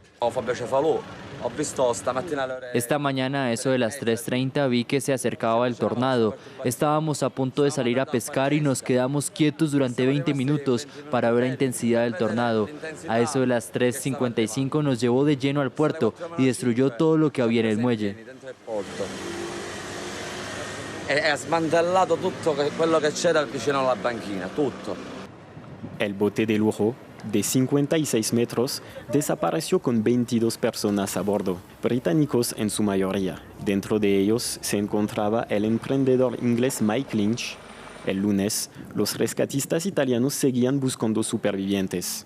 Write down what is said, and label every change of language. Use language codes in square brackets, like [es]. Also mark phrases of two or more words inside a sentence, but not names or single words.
[es] Esta mañana, a eso de las 3:30, vi que se acercaba el tornado. Estábamos a punto de salir a pescar y nos quedamos quietos durante 20 minutos para ver la intensidad del tornado. A eso de las 3:55 nos llevó de lleno al puerto y destruyó todo lo que había en el muelle. [it] Ha smantellato tutto quello che c'era vicino alla banchina, tutto. [es] El bote de lujo, de 56 metros, desapareció con 22 personas a bordo, británicos en su mayoría. Dentro de ellos se encontraba el emprendedor inglés Mike Lynch. El lunes, los rescatistas italianos seguían buscando supervivientes.